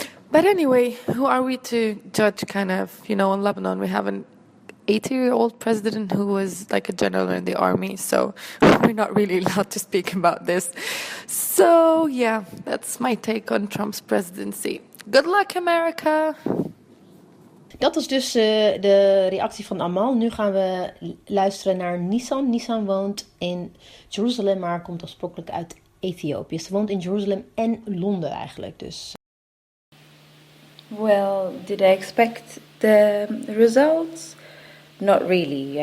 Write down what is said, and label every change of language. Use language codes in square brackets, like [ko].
[en] But anyway, who are we to judge kind of, in Lebanon we have an 80-year-old president who was like a general in the army, so we're not really allowed to speak about this. So yeah, that's my take on Trump's presidency. Good luck, America! [nl] Dat was dus de reactie van Amal. Nu gaan we luisteren naar Nissan. Nissan woont in Jeruzalem, maar komt oorspronkelijk uit Ethiopië. Ze woont in Jeruzalem en Londen eigenlijk. Dus. [en] Well, did I expect the results? Not really.